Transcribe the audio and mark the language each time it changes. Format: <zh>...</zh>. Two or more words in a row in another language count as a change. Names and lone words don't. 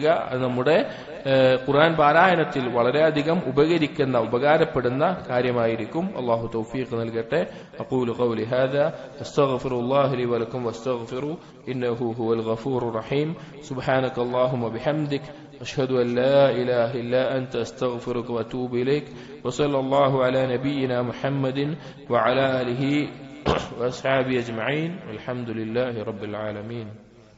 <ml>അത് നമ്മുടെ ഖുർആൻ പാരായണത്തിൽ വളരെയധികം ഉപകാരപ്പെടുന്ന കാര്യമായിരിക്കും. അല്ലാഹു തൗഫീഖ് നൽകട്ടെ.</ml> <ar>أقول قولي هذا أستغفر الله لي ولكم واستغفروه إنه هو الغفور الرحيم. سبحانك اللهم بحمدك أشهد أن لا إله إلا أنت أستغفرك وأتوب إليك وصلى الله على نبينا محمد وعلى آله وأصحابه أجمعين والحمد لله رب العالمين.</ar>